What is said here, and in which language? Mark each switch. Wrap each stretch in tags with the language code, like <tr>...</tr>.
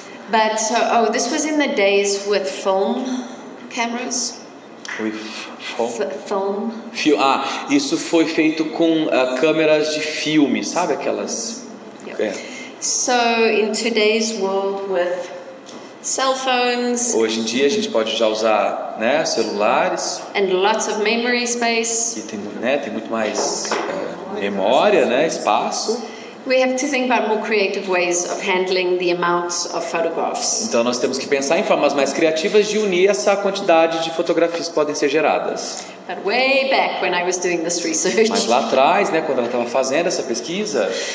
<en>But so, this was in the days with film cameras. With film.</en> <pt>Isso foi feito com câmeras de filme, sabe aquelas?</pt> <en>Yeah. So in today's world with cell phones.</en> <pt>Hoje em dia a gente pode já usar, né, celulares.</pt> <en>And lots of memory space.</en> <pt>E tem muito mais memória, né, espaço.</pt> <en>We have to think about more creative ways of handling the amounts of photographs.</en> <pt>Então nós temos que pensar em formas mais criativas de unir essa quantidade de fotografias que podem ser geradas.</pt> <en>But way back when I was doing this research.</en> <pt>Mas lá atrás, né, quando ela estava fazendo essa pesquisa,</pt>